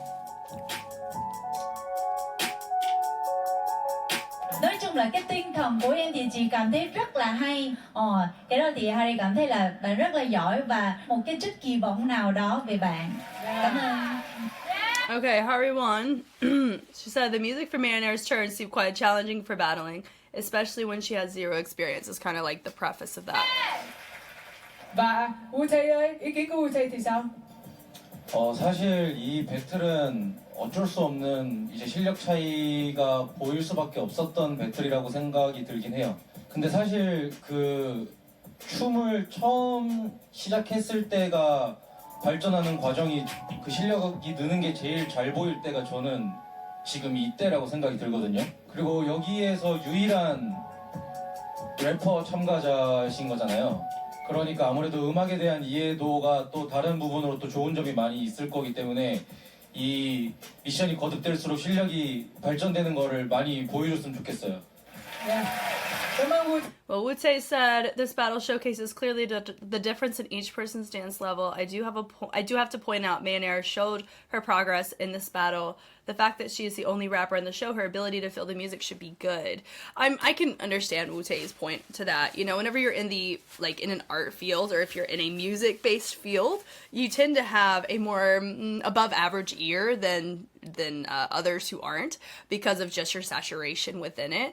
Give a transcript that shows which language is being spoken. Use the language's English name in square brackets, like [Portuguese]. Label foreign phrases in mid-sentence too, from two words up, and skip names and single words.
[Vietnamese] Nói chung là cái tinh thần của em thì chị cảm thấy rất là hay. Cái đó thì Harry cảm thấy là bạn rất là giỏi và một cái chút kỳ vọng nào đó về bạn. Cảm ơn. [English] Okay, Harry won. She said the music for Mayonnaise's turn seemed quite challenging for battling. especially when she has zero experience, is kind of like the preface of that. [Vietnamese] Và Wu-tae ơi, ý kiến của Wu-tae thì sao? [Korean] 사실 이 배틀은 어쩔 수 없는 이제 실력 차이가 보일 수밖에 없었던 배틀이라고 생각이 들긴 해요. 근데 사실 그 춤을 처음 시작했을 때가 발전하는 과정이 그 실력이 느는 게 제일 잘 보일 때가 저는 지금 이때라고 생각이 들거든요. 그리고 여기에서 유일한 래퍼 참가자신 거잖아요. 그러니까 아무래도 음악에 대한 이해도가 또 다른 부분으로 또 좋은 점이 많이 있을 거기 때문에 이 미션이 거듭될수록 실력이 발전되는 거를 많이 보여줬으면 좋겠어요. [Vietnamese] Yeah. Cảm ơn Wu. [English] Well, Wu-tae said this battle showcases clearly the difference in each person's dance level. I do have to point out Mayonnaire showed her progress in this battle. The fact that she is the only rapper in the show, her ability to feel the music should be good. I can understand Wu-tae's point to that. You know, whenever you're in in an art field, or if you're in a music-based field, you tend to have a more above average ear than others who aren't, because of just your saturation within it.